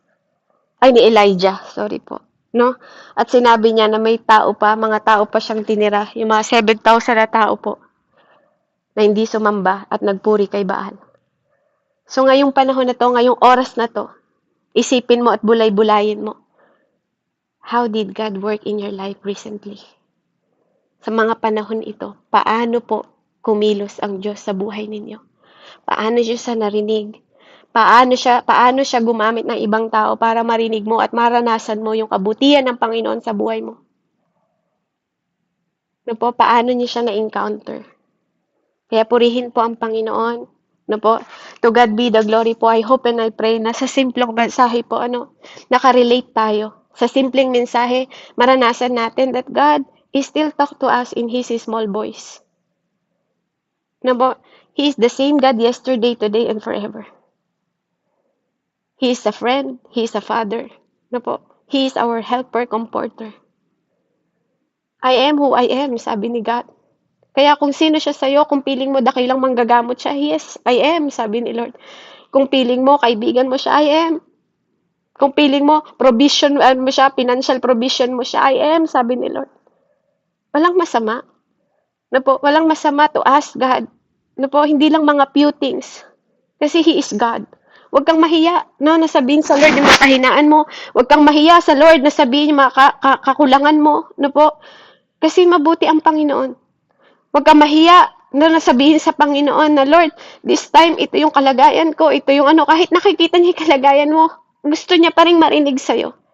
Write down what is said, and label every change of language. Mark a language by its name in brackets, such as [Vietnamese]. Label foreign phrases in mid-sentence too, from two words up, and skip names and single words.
[Filipino] Ay, ni Elijah, sorry po. No? At sinabi niya na may tao pa, mga tao pa siyang tinira, yung mga 7,000 na tao po, na hindi sumamba at nagpuri kay Baal. So ngayong panahon na to, ngayong oras na to, isipin mo at bulay-bulayin mo. [English] How did God work in your life recently? [Filipino] Sa mga panahon ito, paano po kumilos ang Diyos sa buhay ninyo? Paano siya narinig? Paano siya gumamit ng ibang tao para marinig mo at maranasan mo yung kabutihan ng Panginoon sa buhay mo? No po, paano niyo siya na-encounter? Kaya purihin po ang Panginoon. No po, [English] to God be the glory po. I hope and I pray [Filipino] na sa simpleng mensahe po, nakarelate tayo. Sa simpleng mensahe, maranasan natin [English] that God is still talk to us in His small voice. No po, He is the same God yesterday, today, and forever. He is a friend. He is a father. No po, He is our helper, comforter. I am who I am, [Filipino] sabi ni God. Kaya kung sino siya sa'yo, kung piling mo dakilang manggagamot siya, [English] yes, I am, [Filipino] sabi ni Lord. Kung piling mo, kaibigan mo siya, [English] I am. [Filipino] Kung piling mo, provision mo siya, [English] financial provision [Filipino] mo siya, [English] I am, [Filipino] sabi ni Lord. Walang masama. No po, walang masama [English] to ask God. [Filipino] No po, hindi lang mga [English] few things. [Filipino] Kasi [English] He is God. [Filipino] Huwag kang mahiya, no, nasabihin sa Lord yung mga kahinaan mo. Huwag kang mahiya sa Lord na sabihin yung mga kakulangan mo. No po, kasi mabuti ang Panginoon. Huwag kang mahiya na nasabihin sa Panginoon na, Lord, [English] this time, [Filipino] ito yung kalagayan ko, ito yung kahit nakikita niya yung kalagayan mo, gusto niya pa rin marinig sa'yo.